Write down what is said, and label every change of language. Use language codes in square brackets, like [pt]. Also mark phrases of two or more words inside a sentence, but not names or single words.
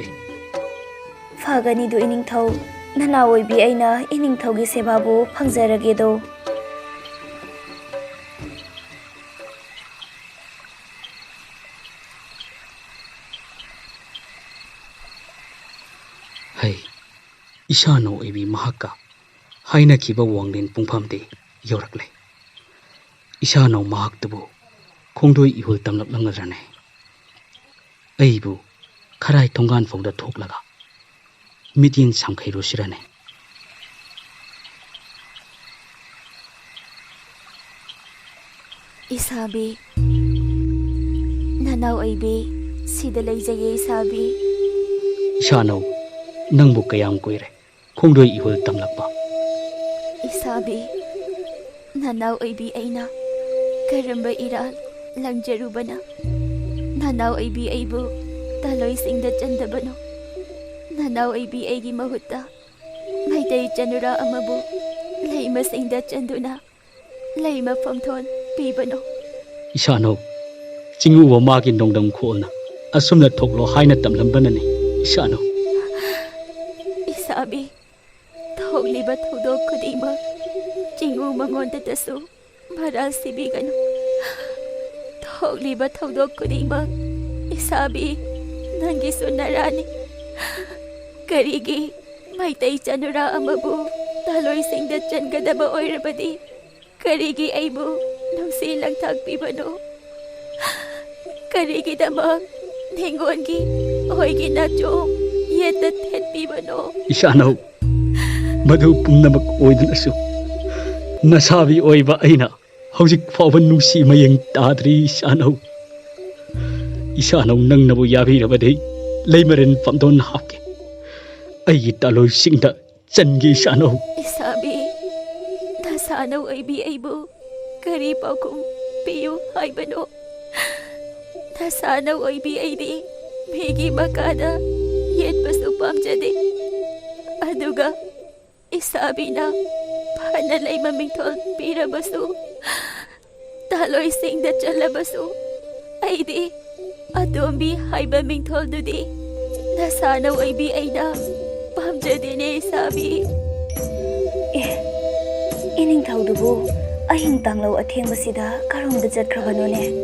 [mni] fagani do ining thau nanaw oibi aina ining thaugi sebabu phangjaragedo hai isano oibi mahaka haina kiba wanglen pungphamde yorakle isano mahaktubu khongdoi ihul tamlak langadrane aibu kharai thongan fogda thoklaga mitin samkhairo sirane isabi nanaw oibi sida leijaye isabi isano nangbu kayam koire khongdoi ihul tamlakpa isabi nanaw oibi aina karamba ira langjarubana nanaw oibi aibu taloi singda chandabano nanaw oibi aigi mahutta maitei chanura amabu leima singda chanduna leima famthon pibano isano chingu wa magi nongdam kholna asumna thoklo haina tamlambanani isano isabi thogliba thodo khudima chingu mangonda tasu maral sibigano thogliba thodo khudima isabi nangi sunarani karigi maitei chanura amabu taloi singda changadaba oirabadi karigi aibu nungsi langthak pibano karigi damang ningongi oigi nacho yeta thet pibano isano madu pumnamak oidnasu nasabi oiba aina hojik fawban nungsi mayeng tadri isano nangnabu yabirabadi leimaren famdon hapke ai taloi singda changi isano isabi dasano aibi aibu kari paukum piyu haibano dasano aibi aidi megi makada yet pasu pamjade aduga isabina phana leima mingthol pirabasu taloi singda chalabasu aidi adombi haiba mingthol dudi dasano aibi aida pamjadene isabi ining thaudubu ahing tanglo athengmasida karomda jatkhrabanone